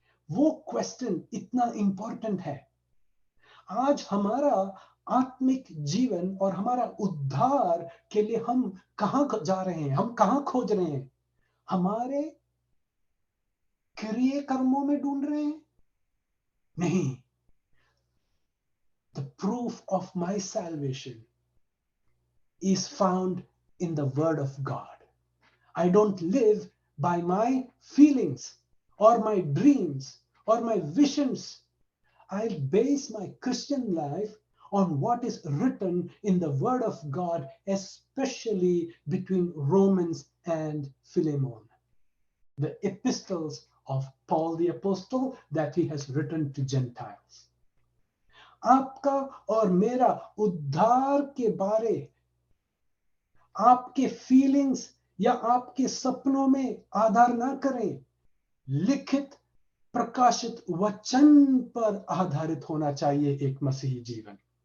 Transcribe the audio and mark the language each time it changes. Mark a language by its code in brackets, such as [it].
[hi] वो क्वेश्चन इतना इंपॉर्टेंट है। आज हमारा आत्मिक जीवन और हमारा उद्धार के लिए हम कहां जा रहे हैं, हम कहां खोज रहे हैं? हमारे क्रिय कर्मों में ढूंढ रहे हैं? नहीं। [en] The proof of my salvation is found in the word of God. I don't live by my feelings or my dreams or my visions. I base my Christian life on what is written in the word of God, especially between Romans and Philemon, the epistles of Paul the Apostle that he has written to Gentiles. [hi] आपका और मेरा उद्धार के बारे आपके feelings या आपके सपनों में आधार ना करें, लिखित प्रकाशित वचन पर आधारित होना चाहिए एक मसीही जीवन।